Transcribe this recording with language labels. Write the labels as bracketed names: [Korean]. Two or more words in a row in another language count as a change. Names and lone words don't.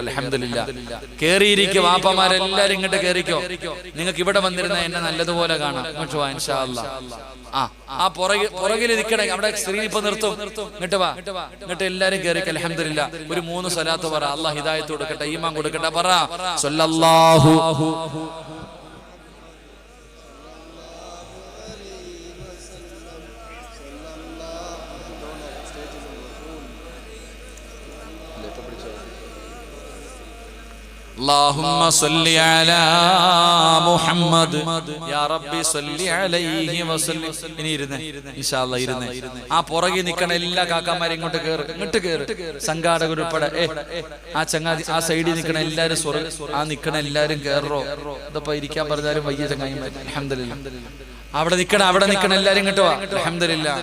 [Malayalam] അൽഹംദുലില്ലാഹ്. കേറിയിരിക്കും. വാപ്പമാരെല്ലാരും ഇങ്ങോട്ട് കയറിക്കോ. നിങ്ങൾക്ക് ഇവിടെ വന്നിരുന്ന എന്നെ നല്ലതുപോലെ കാണാം. ഇങ്ങോട്ട് വാ [Arabic] إن شاء الله. [Malayalam] ആ പുറകിൽ നിൽക്കണേ. അവിടെ സ്ക്രീൻ ഇപ്പൊ നിർത്തും. ഇങ്ങോട്ട് വാ. ഇങ്ങോട്ട് എല്ലാരും കയറിക്ക. അൽഹംദുലില്ലാഹ്. ഒരു 3 സ്വലാത്ത് പറ. അല്ലാഹ് ഹിദായത്ത് കൊടുക്കട്ടെ, ഈമാൻ കൊടുക്കട്ടെ. [Arabic] പറ സ്വല്ലല്ലാഹു اللهم صل على محمد يا ربي صل عليه وسلم. [Malayalam] ഇനി ഇരുന്നേ [Arabic] إن شاء الله. [Malayalam] ഇരുന്നേ. ആ പുറകിൽ നിൽക്കണ എല്ലാ കാക്കാമാരും ഇങ്ങോട്ട് കേറ്. സംഘാടകർ ഉൾപ്പെടെ ആ ചങ്ങാതി ആ സൈഡിൽ നിൽക്കണ എല്ലാരും ആ നിൽക്കണ എല്ലാരും കേറോ. ഇതിപ്പോ ഇരിക്കാൻ പറഞ്ഞാലും വയ്യ ചങ്ങായിമാർ. അൽഹംദുലില്ലാഹ്. അവിടെ നിൽക്കണ എല്ലാരും ഇങ്ങോട്ട് വാ. അൽഹംദുലില്ലാഹ്.